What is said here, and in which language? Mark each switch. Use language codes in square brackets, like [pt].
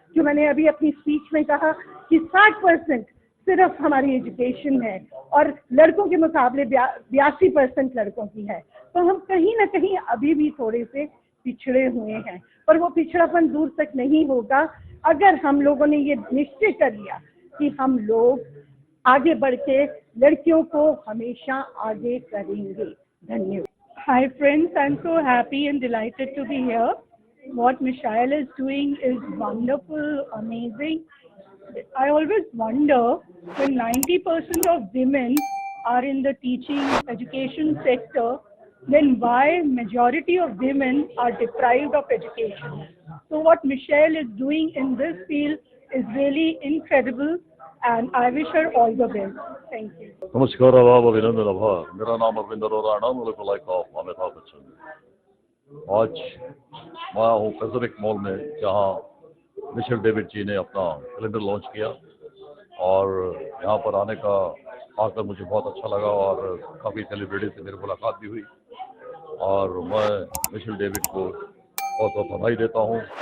[hi] जो मैंने अभी अपनी स्पीच में कहा कि 60% सिर्फ हमारी एजुकेशन है और लड़कों के मुकाबले 82% लड़कों की है, तो हम कहीं ना कहीं अभी भी थोड़े से पिछड़े हुए हैं। पर वो पिछड़ापन दूर तक नहीं होगा अगर हम लोगों ने ये निश्चय कर लिया कि हम लोग आगे बढ़ के लड़कियों को हमेशा आगे करेंगे। धन्यवाद। [en] Hi friends, I'm so happy and delighted to be here. What Michelle is doing is wonderful, amazing. I always wonder when 90% of women are in the teaching education sector, then why majority of women are deprived of education. So what Michelle is doing in this field is really incredible and I wish her all the best. Thank you. [hi] नमस्कार आदाब अभिनंदन आभार। मेरा नाम अरविंद अरोरा नाम [en] like of [hi] Amitabh Bachchan. आज मैं आया हूँ पैसिफिक मॉल में जहाँ मिशेल डेविड जी ने अपना कैलेंडर लॉन्च किया और यहाँ पर आकर मुझे बहुत अच्छा लगा और काफ़ी सेलिब्रिटी से मेरी मुलाकात भी हुई और मैं मिशेल डेविड को बहुत बहुत बधाई देता हूँ।